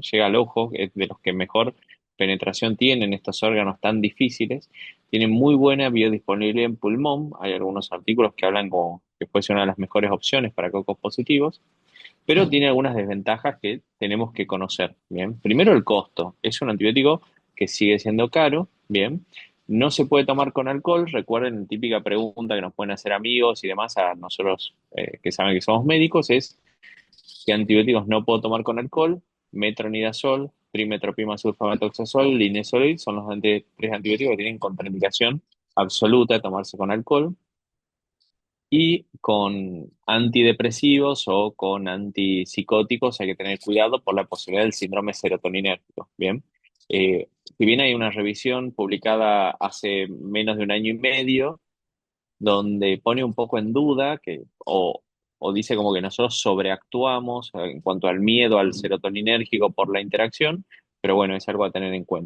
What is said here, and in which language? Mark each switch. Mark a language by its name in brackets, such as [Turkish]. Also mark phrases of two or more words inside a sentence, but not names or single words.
[Spanish] Llega al ojo, es de los que mejor penetración tienen estos órganos tan difíciles, tiene muy buena biodisponibilidad en pulmón, hay algunos artículos que hablan como que puede ser una de las mejores opciones para cocos positivos, pero tiene algunas desventajas que tenemos que conocer, ¿bien? Primero, el costo. Es un antibiótico que sigue siendo caro, ¿bien? No se puede tomar con alcohol. Recuerden, típica pregunta que nos pueden hacer amigos y demás a nosotros que saben que somos médicos, es ¿qué antibióticos no puedo tomar con alcohol? Metronidazol, trimetoprim, sulfamethoxazol, linezolid son los tres antibióticos que tienen contraindicación absoluta de tomarse con alcohol, y con antidepresivos o con antipsicóticos hay que tener cuidado por la posibilidad del síndrome serotoninérgico. Bien. Si bien hay una revisión publicada hace menos de un año y medio, donde pone un poco en duda o dice como que nosotros sobreactuamos en cuanto al miedo al serotoninérgico por la interacción, pero bueno, es algo a tener en cuenta.